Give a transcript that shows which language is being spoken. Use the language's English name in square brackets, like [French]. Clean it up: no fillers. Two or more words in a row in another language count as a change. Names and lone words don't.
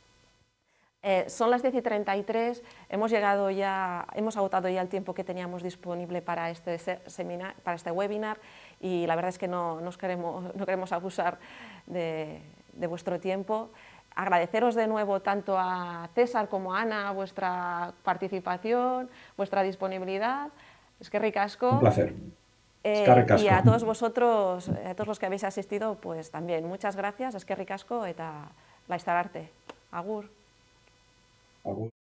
[Spanish] Son las 10:33, hemos agotado ya el tiempo que teníamos disponible para este webinar y la verdad es que no queremos abusar de vuestro tiempo. Agradeceros de nuevo tanto a César como a Ana vuestra participación, vuestra disponibilidad. [Basque] Eskerrik asko. [Spanish] Un placer. Y a todos vosotros, a todos los que habéis asistido, pues también muchas gracias, [Basque] eskerrik asko eta laster arte. Agur. Agur.